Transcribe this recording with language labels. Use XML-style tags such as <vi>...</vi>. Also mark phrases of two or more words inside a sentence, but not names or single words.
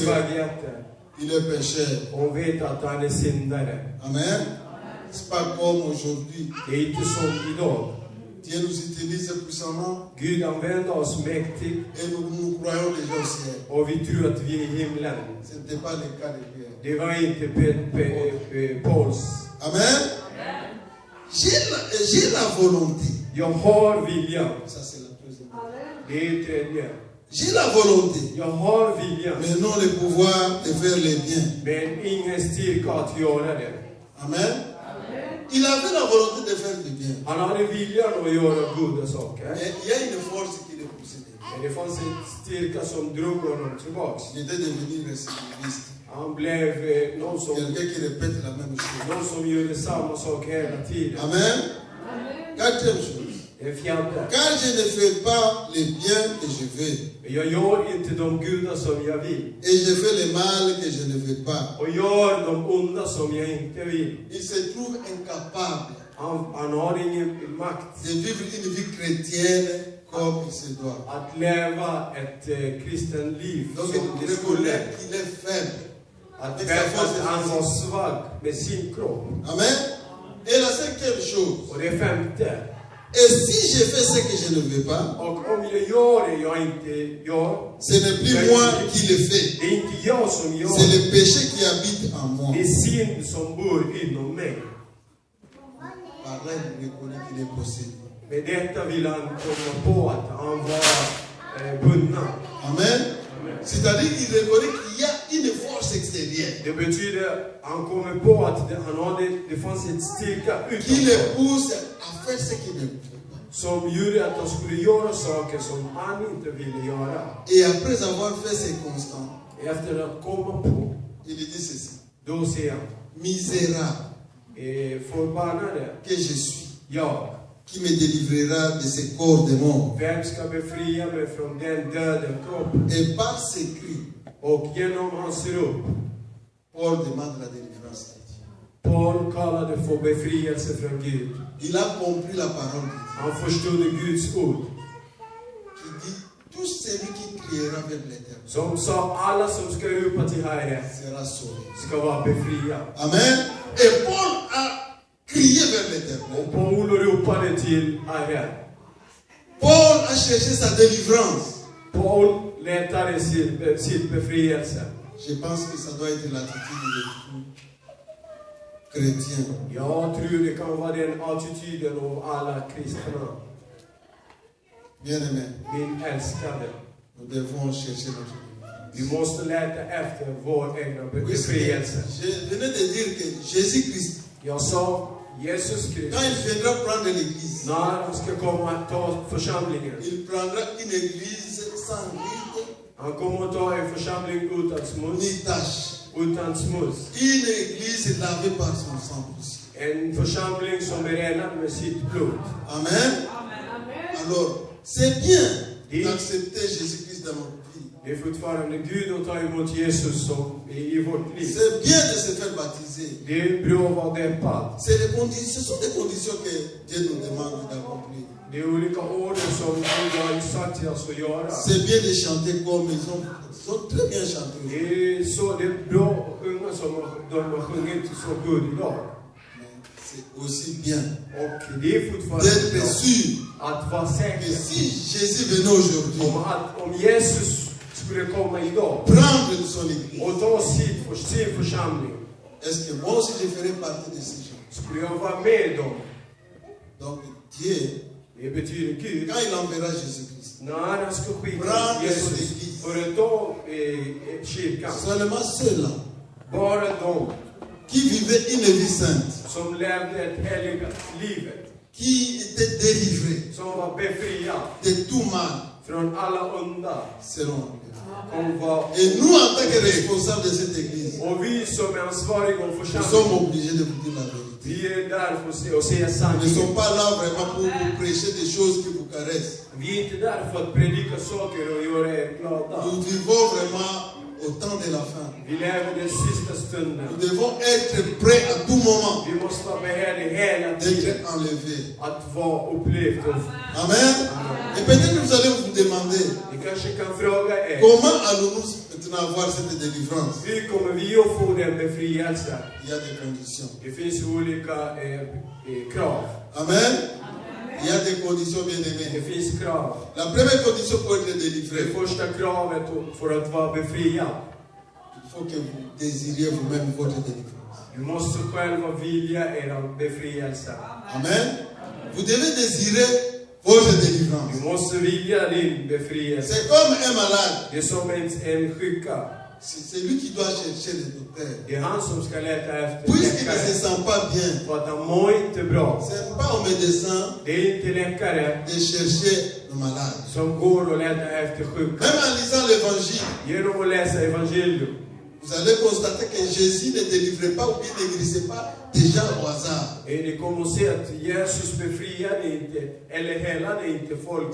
<sv>svagheter.</sv> <fr>il est pécheur.</fr> <sv>Och vet att han är syndare.</sv> <fr>Amen. C'est pas comme aujourd'hui.</fr> <sv>Det är inte som idag.</sv> <fr>Dieu nous utilise puissamment</fr> <sv>Gud använder oss mäktigt</sv> <fr>et nous croyons déjà au ciel.</fr> <sv>och vi tror att vi är i himlen.</sv> <fr>Ce n'était pas le cas de Pierre.</fr> <sv>Det var inte Pauls.</sv> <fr>Amen. J'ai la volonté.</fr> <sv>Jag har viljan.</sv> <fr>Ça c'est la deuxième.</fr> <sv>Det är tredje.</sv> <fr>J'ai la volonté,</fr> <sv>Jag har viljan.</sv> <fr>mais non le pouvoir de faire le bien.</fr> <sv>Men ingen styrka att göra det.</sv> <fr>Amen. Il avait la volonté de faire du bien.</fr> <sv>Han hade viljan att göra goda saker.</sv> <fr>Mais il y a une force qui le possédait.</fr> <sv>Men det fanns en styrka som drog honom tillbaks.</sv> <fr>Il était devenu récidiviste.</fr> <sv>Han blev</sv> <fr>Quelqu'un qui répète la même chose.</fr> <sv>någon som gjorde samma sak hela tiden.</sv> <fr>Amen. Quatrième chose.</fr> <sv>Det fjärde.</sv> <fr>Car je ne fais pas le bien que je veux.</fr> <sv>Jag gör inte de goda som jag vill.</sv> <fr>Et je fais le mal que je ne veux pas.</fr> <sv>Och gör de onda som jag inte vill.</sv> <fr>Il se trouve incapable</fr> <sv>Han har ingen makt</sv> <fr>de vivre une vie chrétienne comme il se doit.</fr> <sv>att leva ett kristen liv</sv> <fr>Donc</fr> <sv>som</sv> <fr>il</fr> <sv>det skulle.</sv> <fr>reconnaît qu'il est faible.</fr> <sv>Att veta att han var svag med sin kropp.</sv> <fr>Amen. Et la cinquième chose.</fr> <sv>Och det femte.</sv> <fr>Et si je fais ce que je ne veux pas,</fr> <sv>Och om jag gör det jag inte gör.</sv> <fr>ce n'est plus moi qui le fais.</fr> <sv>Det är inte jag som gör</sv> <fr>C'est</fr> <sv>det.</sv> <fr>le péché qui habite en moi.</fr> <sv>Det är synd som bor inom mig.</sv> <fr>Par là, il reconnaît qu'il est possédé.</fr> <sv>Med detta vill han komma på att han var bunden.</sv> <fr>Amen. C'est-à-dire qu'il reconnaît qu'il y a une force extérieure</fr> <sv>Det betyder han kommer på att det fanns ett styrka</sv> <fr>qui le</fr> <sv>utanför</sv> <fr>pousse à faire ce qu'il ne veut pas.</fr> <sv>som gjorde att han skulle göra saker som han inte ville göra.</sv> <fr>Et après avoir fait ces constants,</fr> <sv>Efter att komma på,</sv> <fr>il dit ceci.</fr> <sv>då ser han</sv> <fr>Misérable</fr> <sv>förbannade</sv> <fr>que je suis,</fr> <sv>jag.</sv> <fr>qui me délivrera de ce corps de mort.</fr> <sv>Vem ska befria mig från den döden kroppen?</sv> <fr>Et par ses cris,</fr> <sv>Och genom hans rop,</sv> <fr>Paul demande la délivrance de Dieu.</fr> <sv>Paul kallade för befrielse från Gud.</sv> <fr>Il a compris la parole de Dieu.</fr> <sv>Han förstod Guds ord.</sv> <fr>Qui dit, tout celui qui criera vers l'éternel</fr> <sv>Som sa, alla som ska ropa till Herren</sv> <fr>sera sauvé.</fr> <sv>ska vara befriade.</sv> <fr>Amen. Et Paul a crié vers l'éternel.</fr> <sv>Och Paul ropade till Herren.</sv> <fr>Paul a cherché sa délivrance.</fr> <sv>Paul letade sitt befrielse.</sv> <fr>Je pense que ça doit être l'attitude de tout chrétien.</fr> <sv>Jag tror det kan vara den attityden av alla kristna.</sv> <fr>Bien-aimé,</fr> <sv>Min älskade.</sv> <fr>nous devons chercher notre délivrance.</fr> <sv>Vi måste leta efter vår egna befrielse.</sv> <fr>Je venais de dire que Jésus-Christ,</fr> <sv>Jag sa, Jesus</sv> <fr>quand</fr> <sv>Kristus,</sv> <fr>il viendra prendre l'église,</fr> <sv>när han ska komma att ta församlingen,</sv> <fr>il prendra une église sans rite</fr> <sv>han kommer att ta en församling utan smuts.</sv> <fr>ni tache.</fr> <sv>Utan smuts.</sv> <fr>Une église lavée par son sang précieux.</fr> <sv>En församling som är renad med sitt blod.</sv> <fr>Amen. Alors, c'est bien d'accepter Jésus-Christ dans notre vie.</fr> <sv>Det är fortfarande Gud att ta emot Jesus som i vårt liv.</sv> <fr>C'est bien de se faire baptiser.</fr> <sv>Det är bra att vara dämpad.</sv> <fr>Ce sont des conditions que Dieu nous demande d'accomplir.</fr> <sv>Det är olika order som Gud har sagt till oss att göra.</sv> <fr>C'est bien de chanter comme ils sont très bien chantés.</fr> <sv>Det är bra unga som de har sjungit så god idag.</sv> <fr>Mais c'est aussi bien</fr> <sv>Och det är fortfarande</sv> <fr>d'être</fr> <sv>bra</sv> <fr>sûr</fr> <sv>att vara</sv> <fr>que</fr> <sv>säker</sv> <fr>si Jésus venait aujourd'hui,</fr> <sv>om Jesus skulle komma idag</sv> <fr>prendre son église,</fr> <sv>och ta sin församling,</sv> <fr>est-ce que moi aussi je ferai partie de ces gens?</fr> <sv>skulle jag vara med dem.</sv> <fr>Donc Dieu</fr> <sv>Det betyder Gud.</sv> <fr>quand il enverra Jésus-Christ.</fr> <sv>När han ska skicka</sv> <fr>Prendre son</fr> <sv>Jesus</sv> <fr>église.</fr> <sv>för att ta kyrkan.</sv> <fr>Seulement ceux-là</fr> <sv>Bara de</sv> <fr>qui vivaient une vie sainte,</fr> <sv>som levde ett helgat livet.</sv> <fr>qui étaient délivrés</fr> <sv>Som var befriade</sv> <fr>de tout mal,</fr> <sv>från alla onda.</sv> <fr>seront.</fr> <sv>De var,</sv> <fr>Et nous, en tant que responsables de cette église,</fr> <sv>och vi som är ansvariga och</sv> <fr>nous</fr> <sv>församling,</sv> <fr>sommes obligés de vous dire la vérité.</fr> <sv>vi är där för att säga</sv> <fr>Nous ne</fr> <sv>sanningen.</sv> <fr>sommes pas là vraiment pour vous prêcher des choses qui vous caressent.</fr> <sv>Vi är inte där för att predika saker och göra er glada.</sv> <fr>Nous vivons vraiment au temps de la fin.</fr> <sv>Vi lever den sista stunden.</sv> <fr>Nous devons être prêts à tout moment</fr> <sv>Vi måste vara beredda hela tiden</sv> <fr>d'être enlevés.</fr> <sv>att vara upplevt.</sv> <fr>Amen. Et peut-être que vous allez vous demander</fr> <sv>Ni kanske kan fråga er,</sv> <fr>comment allons-nous maintenant avoir cette délivrance.</fr> <sv>hur kommer vi att få den befrielsen?</sv> <fr>Il y a des conditions.</fr> <sv>Det finns olika krav.</sv> <fr>Amen. Il y a des conditions bien</fr> <sv>Det</sv> <fr>aimées.</fr> <sv>finns krav.</sv> <fr>La première condition pour être</fr> <sv>Det</sv> <fr>délivré,</fr> <sv>första kravet för att vara befriad.</sv> <fr>il faut que vous désiriez vous-même votre délivrance.</fr> <sv>Du måste själva vilja er befrielse.</sv> <fr>Amen. Vous devez désirer votre</fr> <sv>Du</sv> <fr>délivrance.</fr> <sv>måste vilja din befrielse.</sv> <fr>C'est comme un malade.</fr> <sv>Det är som en sjuka.</sv> <fr>C'est lui qui doit chercher le docteur.</fr> <sv>Det är han som ska leta efter</sv> <fr>Puisqu'il ne se</fr> <sv>läkare.</sv> <fr>sent pas bien,</fr> <sv>För att han mår inte bra.</sv> <fr>ce n'est pas au médecin</fr> <sv>Det är inte läkare</sv> <fr>de chercher le malade.</fr> <sv>som går och letar efter sjuka.</sv> <fr>Même en lisant l'évangile,</fr> <sv>Genom att läsa evangelium</sv> <fr>vous allez constater que Jésus ne délivrait pas ou bien ne guérissait pas des gens au hasard.</fr> <sv>ni kommer att se att Jesus befriade inte, eller helade inte folk.</sv>